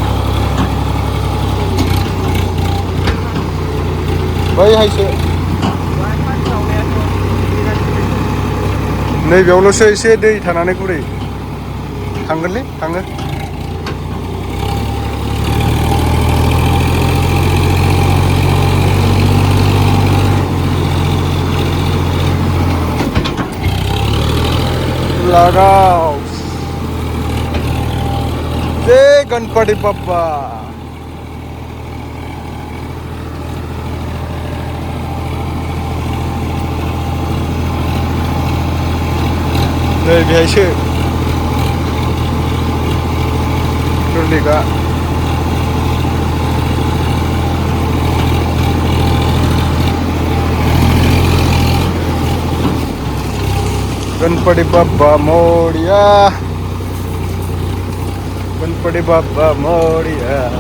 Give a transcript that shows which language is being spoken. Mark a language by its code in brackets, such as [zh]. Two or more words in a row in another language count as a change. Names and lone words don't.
[brx] बैहायसो नैबेयावल'सो एसे दै थानानै गुरै थांगोनलै, थाङो। [mr] लगाव जय गणपति बाप्पा। [brx] नै बेहायसो गोरलैगा। [mr] गणपति बाप्पा मोरिया, गणपति बाप्पा मोरिया।